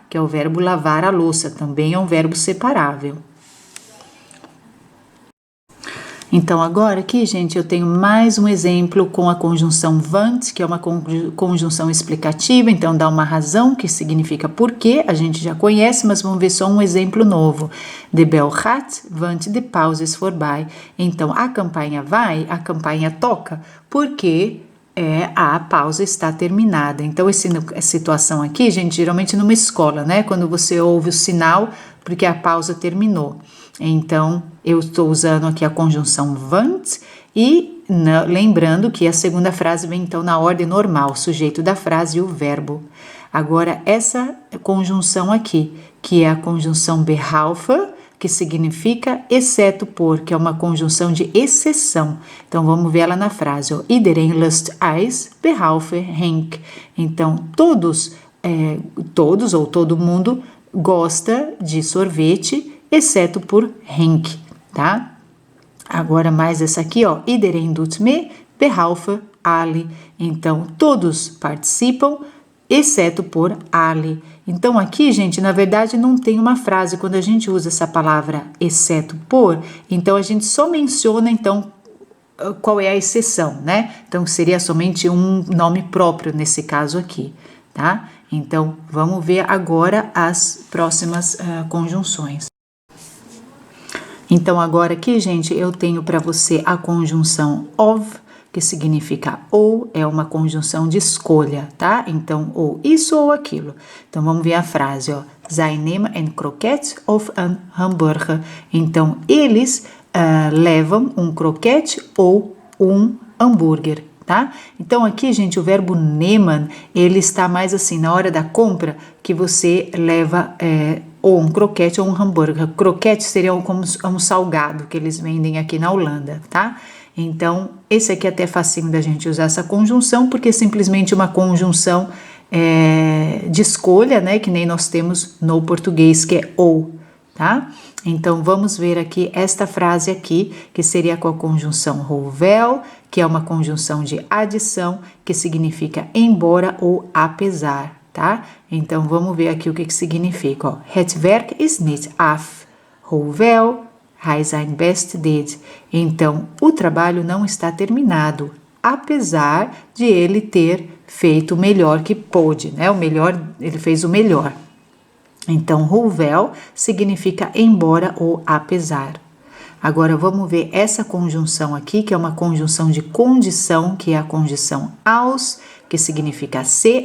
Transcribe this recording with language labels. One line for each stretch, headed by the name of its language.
Portuguese: Que é o verbo lavar a louça. Também é um verbo separável. Então, agora aqui, gente, eu tenho mais um exemplo com a conjunção want, que é uma conjunção explicativa, então dá uma razão, que significa porquê, a gente já conhece, mas vamos ver só um exemplo novo.
Dutch: De bel gaat, want de pauze is voorbij.
Portuguese: Então, a campainha vai, a campainha toca, porque a pausa está terminada. Então, essa situação aqui, gente, geralmente numa escola, né? Quando você ouve o sinal, porque a pausa terminou. Então, eu estou usando aqui a conjunção want e lembrando que a segunda frase vem então na ordem normal, o sujeito da frase e o verbo. Agora, essa conjunção aqui, que é a conjunção behalve, que significa exceto por, que é uma conjunção de exceção. Então, vamos ver ela na frase, ó.
Dutch: Iedereen lust ijs, behalve Henk.
Portuguese: Então, todos ou todo mundo gosta de sorvete, exceto por Henk, tá? Agora mais essa aqui, ó.
Dutch: Iedereen doet mee, behalve Ali.
Portuguese: Então, todos participam, exceto por Ali. Então, aqui, gente, na verdade, não tem uma frase. Quando a gente usa essa palavra exceto por, então a gente só menciona, então, qual é a exceção, né? Então, seria somente um nome próprio nesse caso aqui, tá? Então, vamos ver agora as próximas conjunções. Então, agora aqui, gente, eu tenho para você a conjunção of, que significa ou, é uma conjunção de escolha, tá? Então, ou isso ou aquilo. Então, vamos ver a frase, ó.
Dutch: Zij nemen een kroket of een hamburger.
Portuguese: Então, eles levam um croquete ou um hambúrguer, tá? Então, aqui, gente, o verbo nemen, ele está mais assim, na hora da compra, que você leva ou um croquete ou um hambúrguer. Croquete seria como um salgado que eles vendem aqui na Holanda, tá? Então, esse aqui é até facinho da gente usar essa conjunção, porque é simplesmente uma conjunção de escolha, né? Que nem nós temos no português, que é ou, tá? Então, vamos ver aqui esta frase aqui, que seria com a conjunção hoewel, que é uma conjunção de adição, que significa embora ou apesar, tá? Então, vamos ver aqui o que significa, ó.
Dutch: Het werk is niet af, hoewel hij zijn best deed.
Portuguese: Então, o trabalho não está terminado, apesar de ele ter feito o melhor que pôde, né? O melhor, ele fez o melhor. Então, hoewel significa embora ou apesar. Agora, vamos ver essa conjunção aqui, que é uma conjunção de condição, que é a condição als, que significa se.